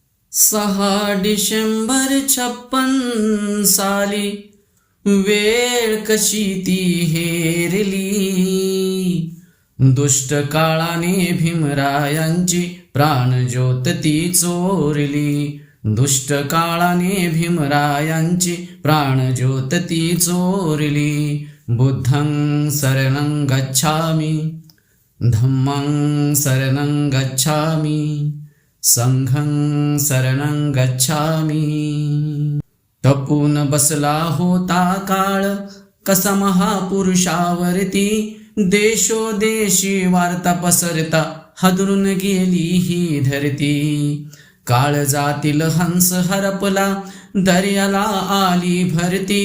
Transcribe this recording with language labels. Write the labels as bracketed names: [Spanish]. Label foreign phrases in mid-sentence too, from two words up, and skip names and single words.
[Marathi] 6 डिसेंबर 56 साली वेळ कशी ती हेरली. दुष्ट काळाने भीमरायांची प्राणज्योत ती चोरली. दुष्ट काळाने भीमरायांची प्राणज्योत ती चोरली. [Pali] बुद्धं शरणं गच्छामि, धम्मं शरणं गच्छामि, संघं शरणं गच्छामि. [Marathi] टपून बसला होता काळ कसा महापुरुषावरती. देशोदेशी वार्ता पसरता हादरून गेली ही धरती. काळजातील हंस हरपला दर्याला आली भरती.